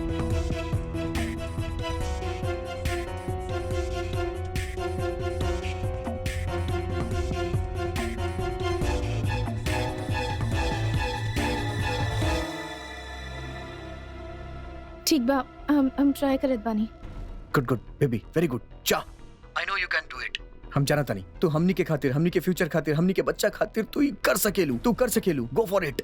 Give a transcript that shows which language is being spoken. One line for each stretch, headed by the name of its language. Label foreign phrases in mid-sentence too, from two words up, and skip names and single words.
Bhojpuri: ठीक बा, हम ट्राई करत बानी।
English: Good baby, Very good. जा, I know you can do it।
Bhojpuri: हम जाना तानी तू हमनी के खातिर, हमनी के फ्यूचर खातिर, हमनी के बच्चा खातिर तू ही कर सकेलू,
English: go for it.